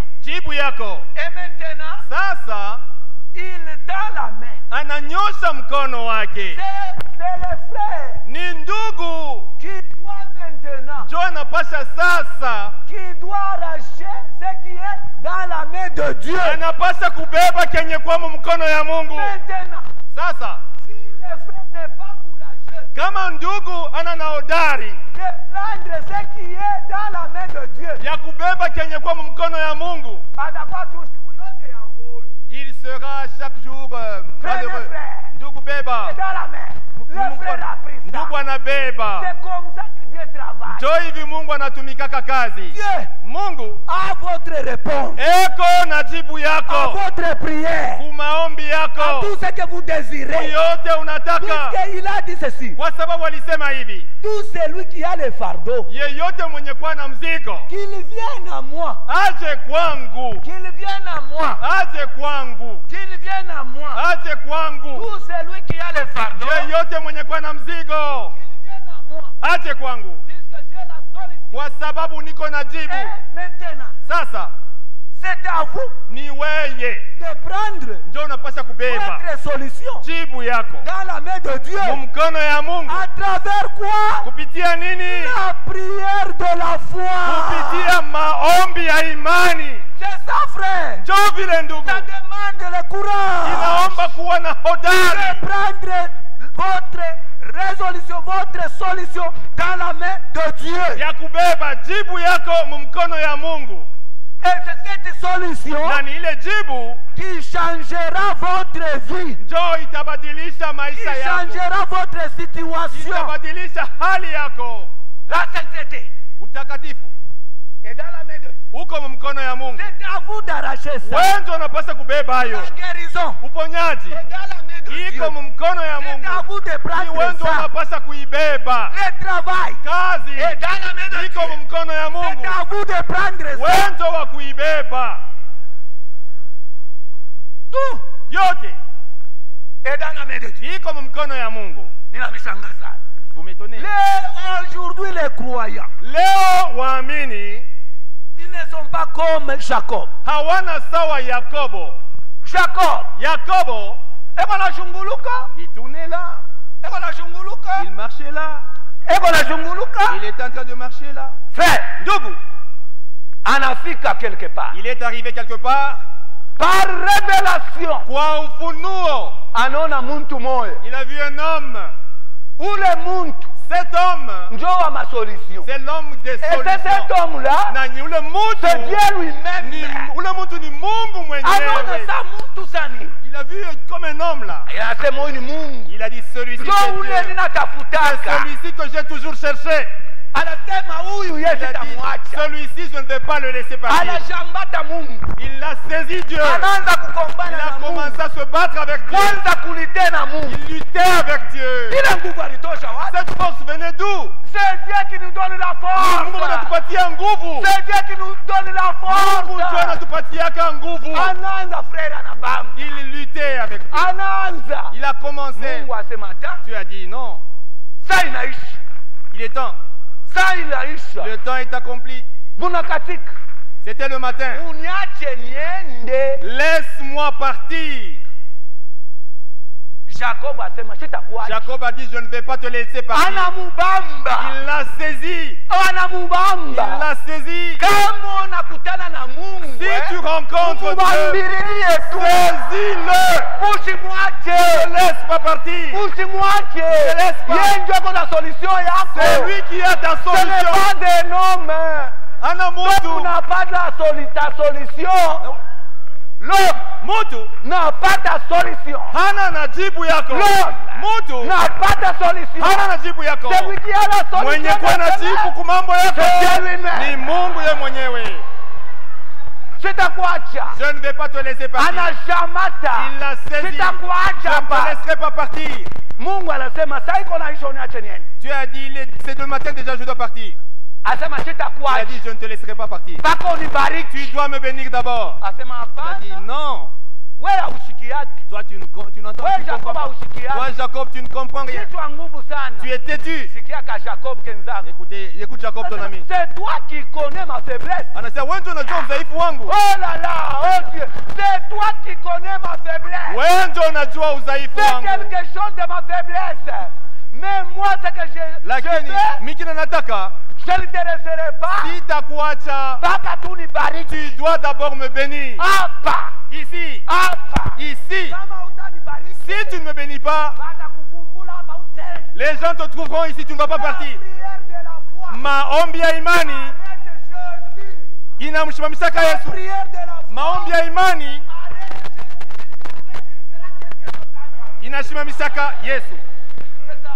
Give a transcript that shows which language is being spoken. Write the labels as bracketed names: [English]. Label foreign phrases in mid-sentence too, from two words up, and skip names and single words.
[Swahili] Jibu yako. [French] Et maintenant, [Swahili] Sasa [French] il tend la main. [Swahili] ananyosha mkono wake. [French] C'est le frère [Swahili] Ni ndugu [French] qui doit maintenant, [Swahili] njo anapasha sasa, [French] qui doit arracher ce qui est dans la main de Dieu. [Swahili] anapasha kubeba kenye kwa mkono ya Mungu. [French] Maintenant, [Swahili] Sasa [French] si le frère n'est pas courageux [Swahili] kama ndugu ana na hodari [French] de prendre ce qui est dans la main de Dieu, [Swahili] ya kubeba kenye kwa mkono ya Mungu, atakuwa tu siku yote ya uoni. [French] il sera chaque jour malheureux. frère. [Swahili] Ndugu beba. [French] C'est dans la main. Le frère a pris ça. [Swahili] Ndugu anabeba. [French] C'est comme ça que Dieu travaille. [Swahili] Njo hivi Mungu anatumikaka kazi. [French] Dieu [Swahili] Mungu [French] a votre réponse, [Swahili] eko na jibu [French] à [Swahili] yako [French] votre prière, [Swahili] kumaombi [French] à [Swahili] yako [French] tout ce que vous désirez. [Swahili] yote unataka, [French] Puisqu'il a dit ceci, [Swahili] kwa sababu alisema hivi, [French] tout celui qui a le fardeau, [Swahili] yeyote mwenye kuwa na mzigo [French] qu'il vienne à moi, [Swahili] aje kwangu, [French] qu'il vienne à moi, [Swahili] aje kwangu, [French] qu'il vienne à moi. [Swahili] aje kwangu. [French] Tout celui qui a le fardeau, [Swahili] Yeyote mwenye kuwa na mzigo [French] qu'il vienne à moi, [Swahili] aje kwangu, [French] puisque j'ai la solution. [Swahili] kwa sababu niko na jibu. [French] Et maintenant, [Swahili] Sasa [French] c'est à vous [Swahili] ni weye [French] de prendre [Swahili] njo unapasha kubeba [French] votre solution [Swahili] jibu yako [French] dans la main de Dieu. [Swahili] mumkono ya Mungu. [French] À travers quoi? [Swahili] Kupitia nini? [French] La prière de la foi. [Swahili] Kupitia maombi ya imani. [French] C'est ça, frère. [Swahili] Njo vile ndugu, [French] Ça demande le courage [Swahili] inaomba kuwa na [French] de [Swahili] hodari [French] prendre votre résolution, votre solution dans la main de Dieu. [Swahili] ya kubeba jibu yako mumkono ya Mungu, [French] Et c'est cette solution [Swahili] na ni ile jibu [French] qui changera votre vie, [Swahili] njo itabadilisha [French] qui [Swahili] maisha yako, [French] changera votre situation. [Swahili] itabadilisha hali yako. [French] La sainteté [Swahili] Utakatifu [French] est dans la main de Dieu. [Swahili] uko mumkono ya Mungu. [French] C'est à vous d'arracher ça. [Swahili] Wewe ndio unapaswa kubeba hayo. [French] La guérison [Swahili] Uponyaji [French] est dans la main de Dieu. [Swahili] iko mumkono ya [French] C'est à [Swahili] Mungu, [French] vous de [Swahili] ni wewe [French] prendre [Swahili] ndio [French] ça. [Swahili] unapaswa kuibeba. [French] Le travail [Swahili] Kazi [French] est dans la main de [Swahili] iko [French] Dieu. [Swahili] mumkono ya Mungu, [French] C'est à vous de prendre [Swahili] wewe [French] ça. [Swahili] ndio wa kuibeba. [French] Tout [Swahili] Yote [French] est dans la main de Dieu. [Swahili] iko mumkono ya Mungu. Ninamshangaa sana. [French] Vous m'étonnez. Aujourd'hui, les croyants, [Swahili] Leo waamini [French] ils ne sont pas comme Jacob. [Swahili] hawana sawa Yakobo. [French] Jacob, [Swahili] Yakobo eko na shunguluka, [French] il tournait là, [Swahili] eko na shunguluka, [French] il marchait là, [Swahili] eko na shunguluka. [French] il était en train de marcher là. Frère, [Swahili] Ndugu, anafika [French] quelque part. il est arrivé quelque part Par révélation, [Swahili] kwa ufunuo. anaona muntu moya. [French] Il a vu un homme. [Swahili] Ule muntu [French] Cet homme, [Swahili] njo wa masolution. [French] c'est l'homme des Et c'est solutions. cet homme-là, [Swahili] Na ni ule [French] c'est [Swahili] mtu [French] Dieu lui-même. [Swahili] ni ule mtu ni Mungu Anaona mwenyewe. sa muntu sani. [French] Il a vu comme un homme là. [Swahili] Anasema huyu ni Mungu. [French] Il a dit celui-ci [Swahili] Njo [French] c'est [Swahili] ule [French] Dieu. C'est [Swahili] ninatafutaka. [French] celui-ci que j'ai toujours cherché. [Swahili] Anasema huyu [French] Il [Swahili] yeye [French] a dit [Swahili] sitamwacha. [French] celui-ci je ne vais pas le laisser partir. [Swahili] Anashambata Mungu. [French] Il a saisi Dieu. [Swahili] Anaanza [French] Il [Swahili] kukombana [French] a [Swahili] na Mungu. [French] commencé à se battre avec Dieu. [Swahili] Kwanza kulite na Mungu. [French] Il luttait avec Dieu. [Swahili] Ile nguvu alitosha wapi? [French] Cette force venait d'où? C'est Dieu qui nous donne la [Swahili] Mungu [French] force. [Swahili] anatupatia nguvu. [French] C'est Dieu qui nous donne la [Swahili] Mungu ndio [French] force. [Swahili] anatupatiaka nguvu. Anaanza frère anabamba. [French] Il luttait avec Dieu. [Swahili] Anaanza. [French] Il a commencé. [Swahili] Mungu asema ta. [French] Dieu a dit non. [Swahili] Saa inaisha. [French] Il est temps. [Swahili] Saa inaisha. [French] Le temps est accompli. [Swahili] Munakatika. [French] C'était le matin. [Swahili] Uniache niende. [French] Laisse-moi partir. [Swahili] Jacob asema sitakuacha. [French] Jacob a dit, je ne vais pas te laisser partir. [Swahili] Anamubamba. [French] Il l'a saisi. Il [Swahili] Anamubamba. [French] l'a saisi. [Swahili] Kama unakutana na Mungu, [French] Si tu rencontres Dieu, [Swahili] mubambirie tu. [French] saisis-le. [Swahili] Usimwache. [French] Ne laisse pas partir. [Swahili] Usimwache. [French] laisse pas. [Swahili] Yeye ndio ako na solution yako. [French] C'est lui qui a ta Ce n'est solution. pas des noms. [Swahili] Ana [French] Donc [Swahili] mutu. [French] n'a pas ta solution. L'homme [Swahili] Mutu. [French] n'a pas ta solution. [Swahili] Hana na jibu yako. [French] L'homme [Swahili] Mutu. [French] n'a pas ta solution. [Swahili] Hana na jibu yako. [French] Celui qui a la solution. [Swahili] Mwenye kuwa na jibu kwa mambo yako [French] C'est lui-même. [Swahili] ni Mungu ye mwenyewe. Sitakuacha. [French] Je ne vais pas te laisser partir. [Swahili] Anashamata. [French] Il l'a saisi. Je [Swahili] Sitakuacha [French] ne te [Swahili] hapa. [French] laisserai pas partir. [Swahili] Mungu anasema sasa iko na hicho niache niende. [French] Tu as dit, c'est le matin déjà, je dois partir. [Swahili] Asema [French] Il a [Swahili] sitakuacha. [French] dit, je ne te laisserai pas partir. [Swahili] Paka unibariki. [French] Tu dois me bénir d'abord. [Swahili] Asema [French] Il a dit, [Swahili] hapana. [French] non. [Swahili] Wewe ushikiaki. [French] Toi, tu n'entends [Swahili] Wewe [French] tu Jacob comprends pas. [Swahili] ushikiaki. [French] Toi, Jacob, tu ne comprends rien. [Swahili] Kichwa nguvu sana. [French] Tu es têtu. [Swahili] Sikia ka Jacob kenzako. [French] Écoute Jacob, ton ami. C'est toi qui connais ma faiblesse. [Swahili] Anasema, wewe ndio unajua udhaifu wangu. [French] Oh là là, oh Dieu, c'est toi qui connais ma faiblesse. [Swahili] Wewe ndio unajua udhaifu [French] C'est [Swahili] wangu. [French] quelque chose de ma faiblesse. Mais moi, ce que je [Swahili] Lakini [French] fais, [Swahili] mimi nataka [French] je ne te laisserai pas. [Swahili] sitakuacha. Paka tu nibariki. [French] Tu dois d'abord me bénir. [Swahili] Hapa, [French] Ici. [Swahili] hapa. [French] Ici. [Swahili] Kama utanibariki, [French] Si tu ne me bénis pas, [Swahili] watakuvumbula hapa utende. [French] les gens te trouveront ici, tu ne vas pas La partir. prière de la foi. [Swahili] Maombi ya imani [French] Arrête Jésus. [Swahili] inamshimamishaka [French] La [Swahili] Yesu. [French] prière de la foi. [Swahili] Maombi ya imani [French] Arrête Jésus. [Swahili] inashimamishaka Yesu. [French] C'est ça.